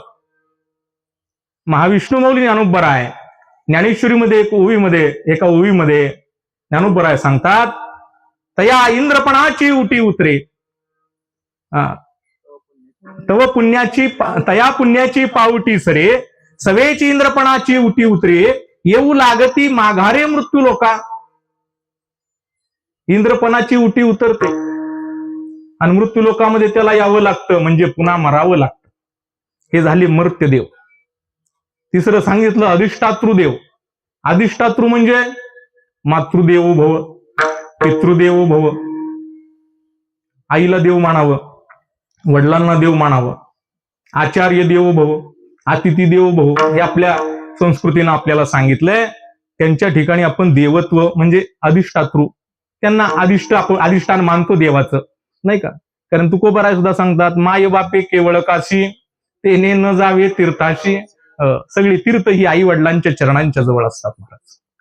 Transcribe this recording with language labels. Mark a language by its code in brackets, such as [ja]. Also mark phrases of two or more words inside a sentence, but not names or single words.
[mr] महाविष्णू मौली ज्ञानोबराय ज्ञानेश्वरीमध्ये एका ओवीमध्ये ज्ञानोबराय सांगतात, तया इंद्रपणाची उटी उतरे, तया पुण्याची पावटी सरे, सवेची इंद्रपणाची उटी उतरे, येऊ लागती माघारे मृत्यू लोका. इंद्रपणाची उटी उतरते आणि मृत्यू लोकामध्ये त्याला यावं लागतं, म्हणजे पुन्हा मरावं लागतं. हे झाले मर्त्यदेव. तिसरं सांगितलं अधिष्ठातृदेव. अधिष्ठातृ म्हणजे [sa] मातृदेवो भव, पितृदेवो भव. [mr] आईला देव मानावं, वडिलांना देव मानावं, [sa] आचार्य देवो भव, अतिथी देवो भव, [mr] हे आपल्या संस्कृतीनं आपल्याला सांगितलंय. त्यांच्या ठिकाणी आपण देवत्व म्हणजे अधिष्ठातृ, त्यांना अधिष्ठान मानतो देवाचं, नाही का. कारण तुकोबाराय सुद्धा सांगतात, माय बापे केवळ काशी, तेने न जावे तीर्थाशी. सगळी तीर्थ ही आई वडिलांच्या चरणांच्या जवळ असतात महाराज.